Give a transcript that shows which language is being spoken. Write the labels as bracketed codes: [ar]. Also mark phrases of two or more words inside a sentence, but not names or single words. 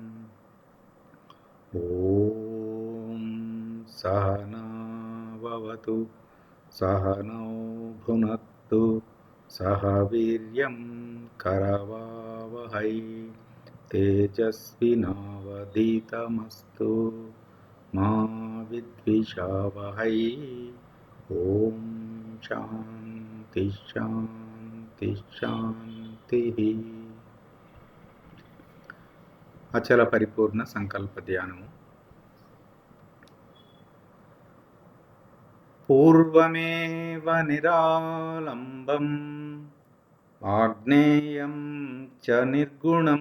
[sa] ॐ सहना भवतु सहनौ भुनक्तु सह वीर्यं करवावहै तेजस्विनावधीतमस्तु मा विद्विषावहै। ओम शांति शांति शांति। [te] అచల పరిపూర్ణ సంకల్ప ధ్యానము. [sa] పూర్వమేవ నిరాలంబం ఆగ్నేయం చ నిర్గుణం